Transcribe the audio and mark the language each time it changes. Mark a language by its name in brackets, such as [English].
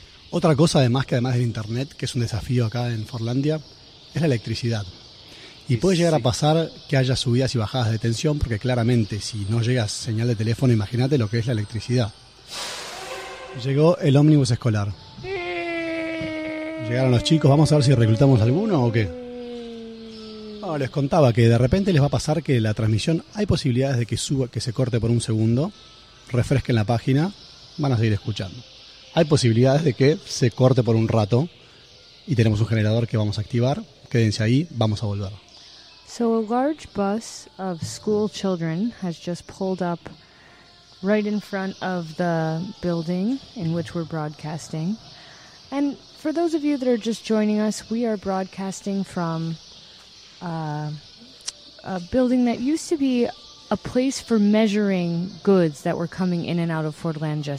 [Portuguese] Outra coisa, [Spanish] además [Portuguese] da internet, que é um desafio [Spanish] acá [Portuguese] em Forlândia, é a eletricidade. E pode chegar a passar que haja subidas e [Spanish] bajadas [Portuguese] de tensão, porque claramente, se não chega [Spanish] señal de teléfono, imagínate [Portuguese] o que é a eletricidade. [Spanish] Llegó el ómnibus escolar. Llegaron los chicos, vamos a ver si reclutamos alguno o qué. Bueno, les contaba que de repente les va a pasar que la transmisión, hay posibilidades de que suba, que se corte por un segundo, refresquen la página, van a seguir escuchando. Hay posibilidades de que se corte por un rato y tenemos un generador que vamos a activar. Quédense ahí, vamos a volver. [English] So a large bus of school children has just pulled up right in front of the building in which we're broadcasting. And for those of you that are just joining us, we are broadcasting from a building that used to be a place for measuring goods that were coming in and out of Fordlandia.